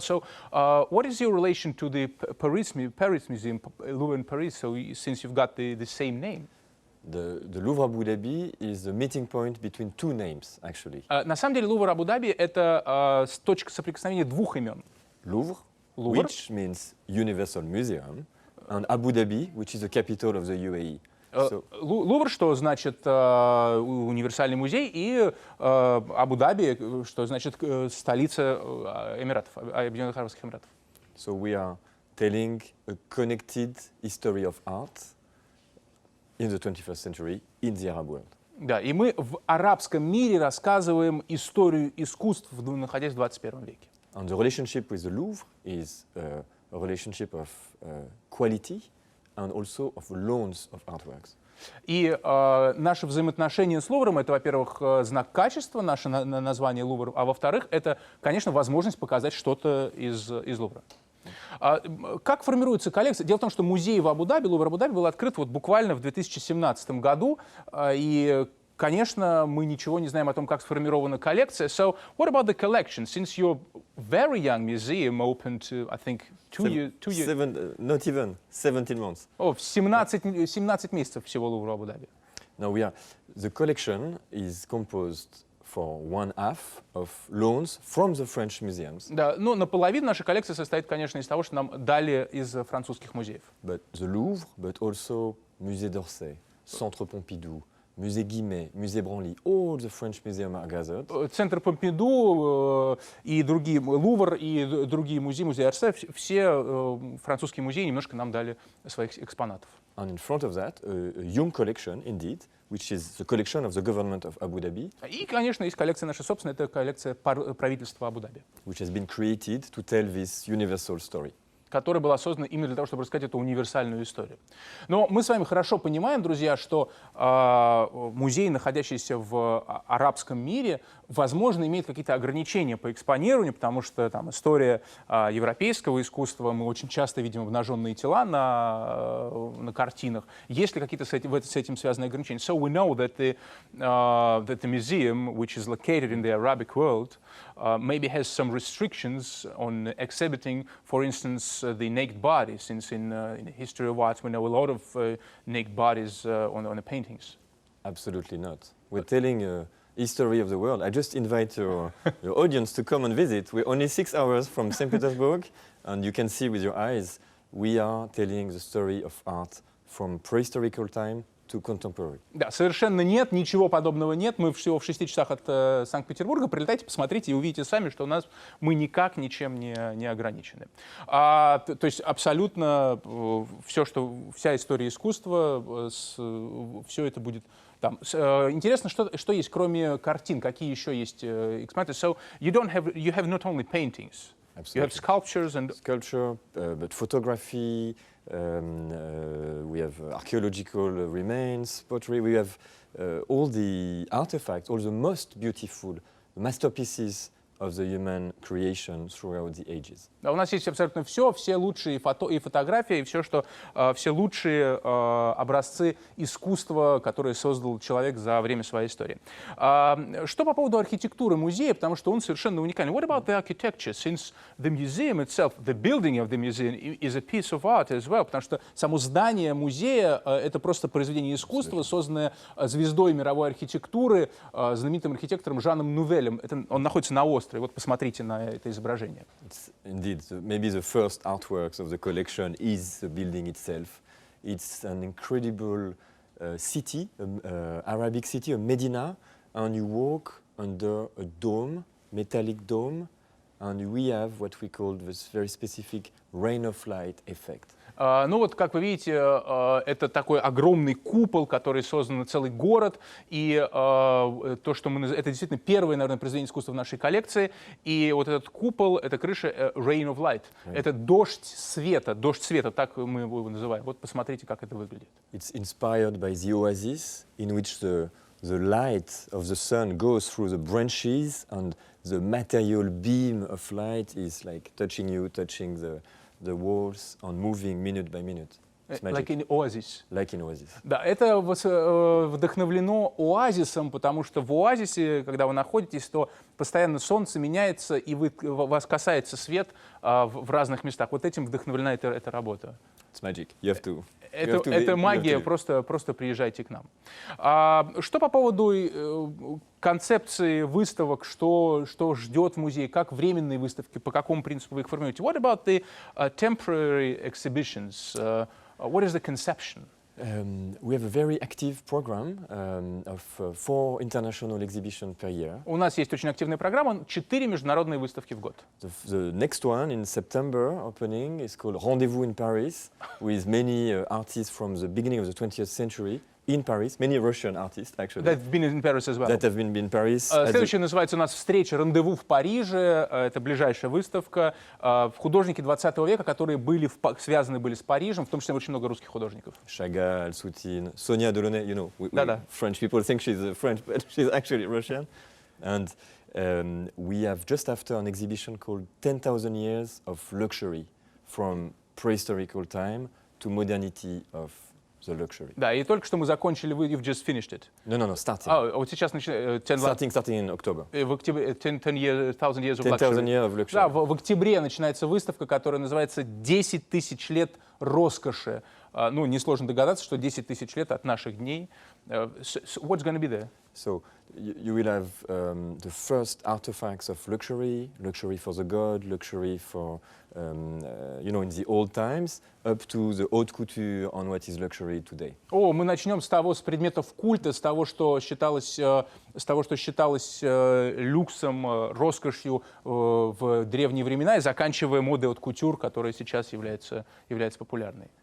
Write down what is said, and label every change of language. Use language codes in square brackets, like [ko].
[en] So, what is your relation to the Paris Museum, Louvre in Paris, so, since you've got the same name? The Louvre Abu Dhabi is the meeting point between two names, actually. [ru] На самом деле Лувр Абу-Даби — это точка соприкосновения двух имен. [en] Louvre, which means Universal Museum, and Abu Dhabi, which is the capital of the UAE. [ru] Лувр, что значит универсальный музей, и Абу-Даби, что значит столица Эмиратов, Объединенных Арабских Эмиратов. [en] So we are telling a connected history of art in the 21st century in the Arab world. [ru] Да, и мы в арабском мире рассказываем историю искусств, находясь в 21 веке. [en] And the relationship with the Louvre is a relationship of quality and also of loans of artworks. [ru] И наше взаимоотношение с Лувром — это, во-первых, знак качества, наше название Лувр, а во-вторых, это, конечно, возможность показать что-то из Лувра. Как формируется коллекция? Дело в том, что музей в Абу-Даби, Лувр Абу-Даби, был открыт вот буквально в 2017 году, и, конечно, мы ничего не знаем о том, как сформирована коллекция. [en] So, what about the collection? Since your very young museum opened to, I think, two years... Not even 17 months. [ru] 17 месяцев всего Лувру Абу-Даби. [en] Now the collection is composed for one half of loans from the French museums. [ru] Да, но наполовину наша коллекция состоит, конечно, из того, что нам дали из французских музеев. [en] But the Louvre, but also Musée d'Orsay, Centre Pompidou, Musée Guimet, Musée Branly, all the French museums are gathered. [ru] Центр Помпиду и другие, Лувр и другие музеи, музей Орсе, все французские музеи немножко нам дали своих экспонатов. [en] And in front of that, a young collection, indeed, which is the collection of the government of Abu Dhabi. [ru] И, конечно, есть коллекция наша собственная, это коллекция правительства Абу-Даби, [en] Which has been created to tell this universal story. [ru] которая была создана именно для того, чтобы рассказать эту универсальную историю. Но мы с вами хорошо понимаем, друзья, что музей, находящийся в арабском мире, возможно, имеет какие-то ограничения по экспонированию, потому что там история европейского искусства, мы очень часто видим обнаженные тела на картинах. Есть ли какие-то с этим связанные ограничения? [en] So we know that the museum, which is located in the Arabic world, maybe has some restrictions on exhibiting, for instance, the naked body, since in the history of art we know a lot of naked bodies on the paintings. Absolutely not. We're telling a history of the world. I just invite your audience to come and visit. We're only 6 hours from St. Petersburg, and you can see with your eyes, we are telling the story of art from prehistorical time to contemporary. [ru] Да, совершенно нет, ничего подобного нет. Мы всего в 6 часах от Санкт-Петербурга. Прилетайте, посмотрите и увидите сами, что мы никак ничем не ограничены. То есть абсолютно вся история искусства, все это будет там. Интересно, что есть, кроме картин, какие еще есть экспонаты. [en] So you have not only paintings, you have sculptures and... Sculpture, but photography, we have archaeological remains, pottery, we have all the artifacts, all the most beautiful masterpieces of the human creation throughout the ages. [ru] У нас есть абсолютно все лучшие фотографии, все лучшие образцы искусства, которые создал человек за время своей истории. Что по поводу архитектуры музея, потому что он совершенно уникальный. [en] What about the architecture? Since the museum itself, the building of the museum is a piece of art as well, [ru] потому что само здание музея — это просто произведение искусства, созданное звездой мировой архитектуры, знаменитым архитектором Жаном Нувелем. Он находится на острове. Вот посмотрите на это изображение. [en] Indeed, maybe the first artworks of the collection is the building itself. It's an incredible city, Arabic city, a Medina, and you walk under a dome, metallic dome, and we have what we call this very specific rain of light effect. [ru] Ну вот, как вы видите, это такой огромный купол, который создан на целый город, и то, что это действительно первое, наверное, произведение искусства в нашей коллекции, и вот этот купол, эта крыша Rain of Light, это дождь света, так мы его называем. Вот посмотрите, как это выглядит. [en] It's inspired by the oasis, in which the light of the sun goes through the branches, and the material beam of light is like touching you, touching the walls and moving minute by minute. It's magic. Like in Oasis. Like in Oasis. [ru] Да, это вдохновлено оазисом, потому что в оазисе, когда вы находитесь, то постоянно солнце меняется, и вас касается свет в разных местах. Вот этим вдохновлена эта работа. [en] It's magic. You have to. [ru] Это магия, просто приезжайте к нам. Что по поводу концепции выставок, что ждет музей, как временные выставки, по какому принципу вы их формируете? [en] What about the temporary exhibitions? What is the conception? We have a very active program of 4 international exhibitions per year. [ru] У нас есть очень активная программа, 4 международные выставки в год. [en] The next one in September opening is called Rendezvous in Paris, with many artists from the beginning of the 20th century in Paris, many Russian artists actually. That have been in Paris as well. That have been in Paris. [ru] Следующая называется у нас «Встреча, рандеву в Париже». Это ближайшая выставка. Художники 20 века, которые связаны были с Парижем, в том числе очень много русских художников. [en] Chagall, Soutine, Sonia Delaunay, you know, French people think she's French, but she's actually Russian. And we have just after an exhibition called 10,000 Years of Luxury, from prehistorical time to modernity of the luxury. [ru] Да, и только что мы закончили, [en] you've just finished it. No, starting. [ru] Вот сейчас начинается... [en] Starting in October. [ru] В октябре, [en] 10,000 years of 10,000 years of luxury. [ru] Да, в октябре начинается выставка, которая называется «10 тысяч лет роскоши». Ну, несложно догадаться, что 10 тысяч лет от наших дней. So what's going to be there? So you will have the first artifacts of luxury for the god, luxury for, in the old times, up to the haute couture on what is luxury today. Мы начнем с предметов культа, с того, что считалось люксом, роскошью в древние времена, и заканчивая модой haute couture, которая сейчас является популярной.